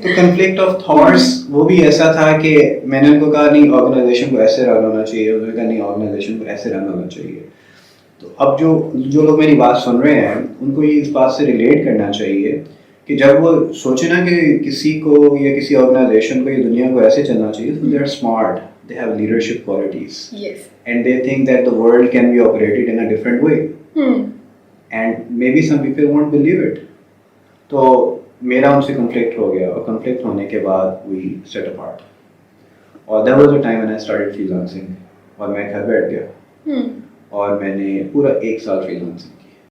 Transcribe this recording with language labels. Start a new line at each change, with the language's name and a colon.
Urdu: تو conflict of thoughts وہ بھی ایسا تھا کہ میں نے ان کو کہا نہیں آرگنائزیشن کو ایسے رن ہونا چاہیے, انہوں نے کہا نہیں آرگنائزیشن کو ایسے رن ہونا چاہیے. تو اب جو لوگ میری بات سن رہے ہیں ان کو یہ اس بات سے ریلیٹ کرنا چاہیے کہ جب وہ سوچے نا کہ کسی کو یا کسی آرگنائزیشن کو یا دنیا کو ایسے چلنا چاہیے, تو
English: They are smart, they have leadership qualities. Yes. And they think that the world can be operated in a different way. And maybe some people won't believe it.
Urdu: تو میرا ان سے کنفلکٹ ہو گیا, اور کنفلکٹ ہونے کے بعد
English: we set apart.
Urdu: اور
English: there was a time when I started freelancing,
Urdu: اور میں گھر بیٹھ گیا, اور میں نے پورا 1 سال freelancing کی.